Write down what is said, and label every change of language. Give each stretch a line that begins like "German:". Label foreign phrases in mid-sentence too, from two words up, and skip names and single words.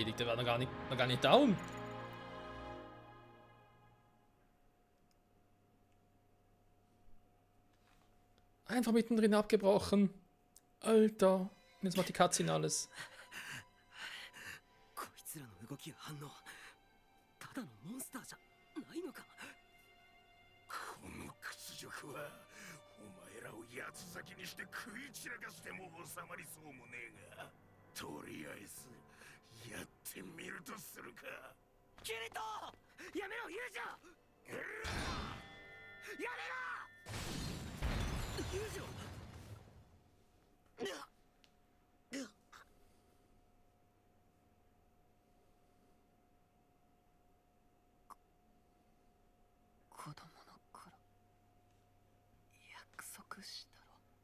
German: Der war noch gar nicht down. Einfach mittendrin abgebrochen. Alter. Und jetzt macht die Cutscene alles.
Japanese: こいつらの動きや反応ただのモンスターじゃないのかこの屈辱はお前らを八つ裂きにして食い散らかしても収まりそうもねえがとりあえずやってみるとするかキリトやめろユージョやめろユージョ子供の頃約束したろ